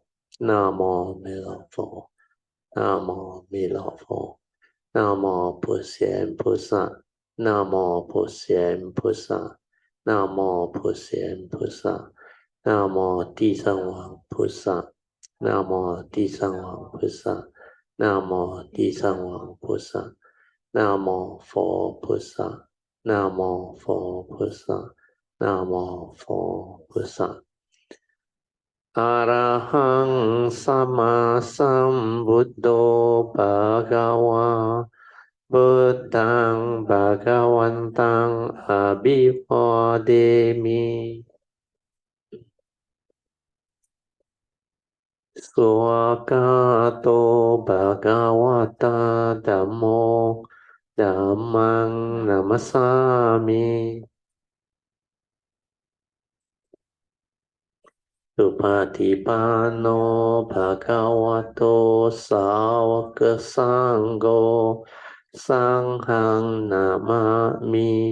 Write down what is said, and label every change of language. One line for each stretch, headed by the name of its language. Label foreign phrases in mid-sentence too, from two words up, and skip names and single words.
Chinese: 南无弥勒佛，南无弥勒佛，南无普贤菩萨，南无普贤菩萨，南无普贤菩萨，南无地藏王菩萨，南无地藏王菩萨，南无地藏王菩萨，南无佛菩萨，南无佛菩萨，南无佛菩萨。
Pali: อะระหังสัมมาสัมพุทโธภะคะวาพุทธังภะคะวันตังอะภิวาเทมิ สุภคโตภะคะวะตาธัมโมธัมมังนัมสสามิสุปฏิปันโนภะคะวะโตสาวกสังโฆสังฆังนามามิ